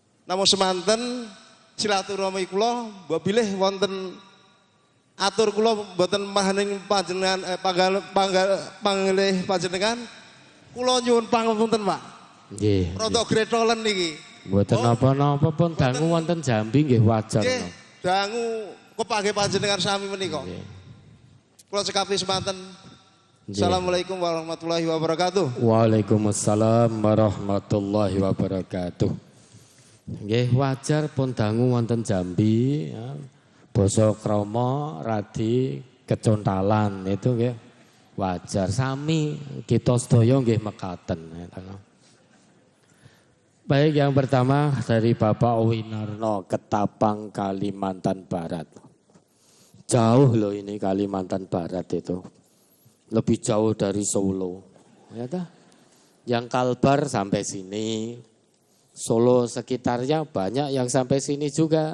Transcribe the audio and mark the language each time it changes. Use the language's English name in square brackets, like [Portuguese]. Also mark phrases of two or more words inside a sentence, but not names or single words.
[Javanese] Namun semanten silaturahmi kula mbok bilih wonten atur kula mboten mahaning panjenengan panggilih panjenengan kula nyuwun pangapunten Pak. Nggih. Rada gretolen niki. Mboten napa-napa pun dangu wonten Jambi nggih wajar. Nggih, dangu kepanggih panjenengan sami menika. Kula cekapi semanten. [Arabic] السلام عليكم ورحمة الله وبركاته. وعليكم السلام ورحمة الله وبركاته. [Javanese] Nggih wajar pun dangu wonten Jambi ya. Basa krama radi kecontalan itu nggih wajar sami kita sedaya nggih mekaten. [Indonesian] Baik yang pertama dari Bapak Winarno Ketapang Kalimantan Barat. Jauh loh ini Kalimantan Barat itu. Lebih jauh dari Solo. Ya tak? Yang Kalbar sampai sini. Solo sekitarnya banyak yang sampai sini juga.